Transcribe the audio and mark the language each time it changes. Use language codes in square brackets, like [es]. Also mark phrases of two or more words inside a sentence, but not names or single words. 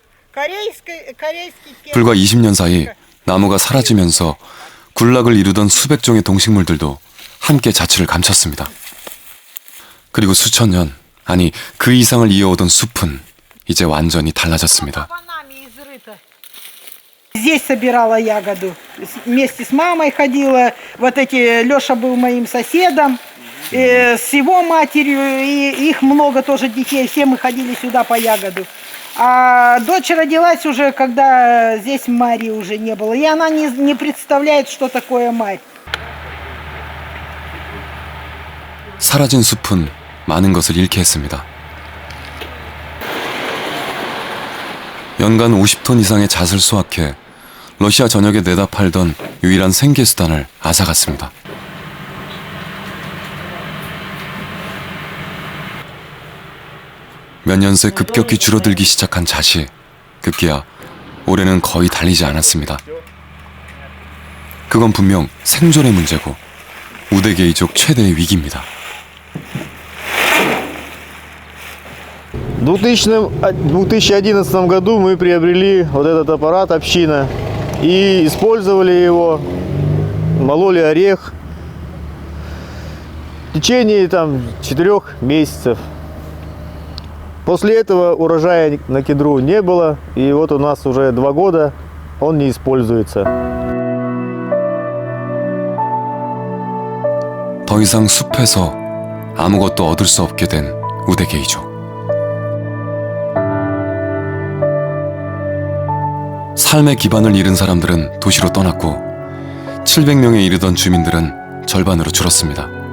[ko] 불과 20년 사이 나무가 사라지면서 군락을 이루던 수백 종의 동식물들도 함께 자취를 감췄습니다. 그리고 수천 년, 아니 그 이상을 이어오던 숲은 이제 완전히 달라졌습니다. [ru] Здесь собирала ягоду. Вместе с мамой ходила. Вот эти, Леша был моим соседом. С его матерью. И их много тоже детей. Все мы ходили сюда по ягоду. А дочь родилась уже, когда здесь Марии уже не было. И она не представляет, что такое мать. [ko] 사라진 숲은 많은 것을 잃게 했습니다. 연간 50톤 이상의 잣을 수확해 러시아 전역에 내다 팔던 유일한 생계수단을 앗아갔습니다. 몇 년 새 급격히 줄어들기 시작한 잣이 급기야 올해는 거의 달리지 않았습니다. 그건 분명 생존의 문제고 우대게이족 최대의 위기입니다. [ru] В 2011 году мы приобрели вот этот аппарат «Община» и использовали его, мололи орех в течение 4 месяцев. После этого урожая на кедру не было, и вот у нас уже 2 года он не используется. [ko] 더 이상 숲에서 아무것도 얻을 수 없게 된 우대게이족. 삶의 기반을 잃은 사람들은 도시로 떠났고 700명에 이르던 주민들은 절반으로 줄었습니다.